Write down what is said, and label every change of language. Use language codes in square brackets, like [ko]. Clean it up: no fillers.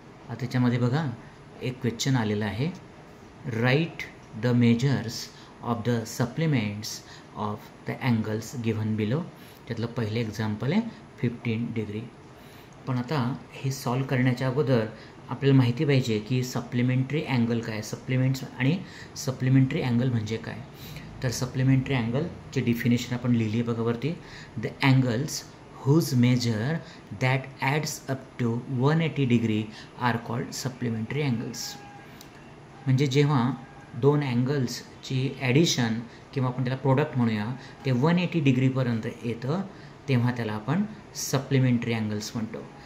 [mr] त्याच्यामध्ये बघा एक क्वेश्चन आलेला आहे, [en] Write the measures of the supplements of the angles given below. [mr] त्यातलं पहिले एक्झाम्पल आहे 15 डिग्री. पण आता हे सॉल्व करण्याच्या अगोदर आपल्याला माहिती पाहिजे की सप्लिमेंटरी अँगल काय, सप्लिमेंट्स आणि सप्लिमेंटरी अँगल म्हणजे काय. तर सप्लिमेंटरी अँगलची डिफिनेशन आपण लिहिली आहे बघा वरती. [en] The angles whose measure that adds up to 180 degree are called supplementary angles. [mr] म्हणजे जेव्हा दोन अँगल्सची ॲडिशन किंवा आपण त्याला प्रोडक्ट म्हणूया ते 180 डिग्रीपर्यंत येतं तेव्हा त्याला आपण सप्लिमेंटरी अँगल्स म्हणतो.